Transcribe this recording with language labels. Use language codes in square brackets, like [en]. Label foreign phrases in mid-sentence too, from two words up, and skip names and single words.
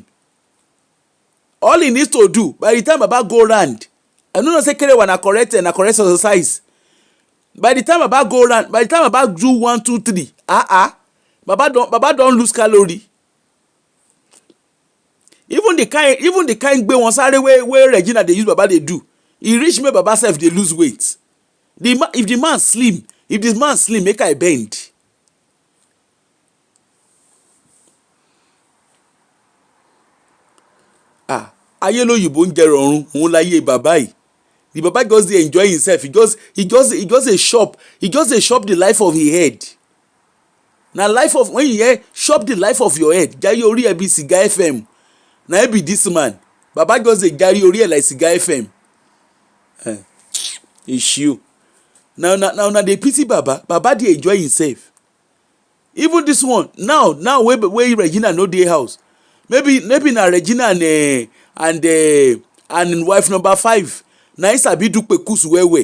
[pcm] All he needs to do by the time Baba go round, I no know say Kerewa na correct exercise. By the time Baba go round, by the time Baba do 1 2 3, Baba don lose calorie. Even the kind [yo] gbe wọn sáré [pcm] wey Regina dey use Baba dey do, e reach make Baba sef dey lose weight. If the man slim, make I bend. [yo] Ayé lóyìnbó ń jẹ rọrùn, òun láyé bàbá yìí. [pcm] The Baba just dey enjoy himself. He just dey shop the life of his head. Na life of, when you hear shop the life of your head, [yo] jari orí ẹ bí Siga FM. [pcm] Na be this man. Baba just dey [yo] jari orí ẹ [pcm] like Siga FM. Issue. Now dey pity Baba. Baba dey enjoy himself. Even this one now wey Regina no dey house. Maybe na Regina and wife number 5 na him sabi do kpekus well.